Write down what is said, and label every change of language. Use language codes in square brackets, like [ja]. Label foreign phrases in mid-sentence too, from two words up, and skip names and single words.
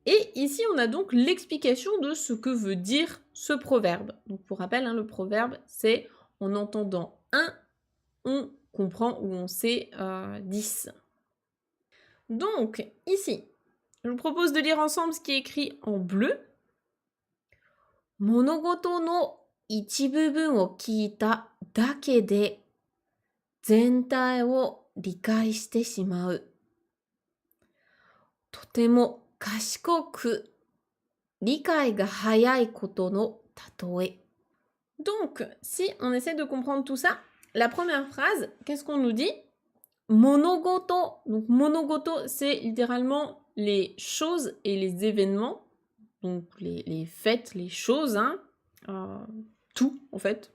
[fr] Et ici, on a donc l'explication de ce que veut dire ce proverbe. Donc pour rappel, hein, le proverbe, c'est en entendant un, on comprend ou on sait 10. Donc ici, je vous propose de lire ensemble ce qui est écrit en bleu. [ja] 物事の一部分を聞いただけで全体を理解してしまう. とても賢く理解が早いことの例え. [fr] Donc, si on essaie de comprendre tout ça, la première phrase, qu'est-ce qu'on nous dit? Monogoto. Donc, monogoto, c'est littéralement les choses et les événements. Donc, les faits, les choses, hein. Tout, en fait.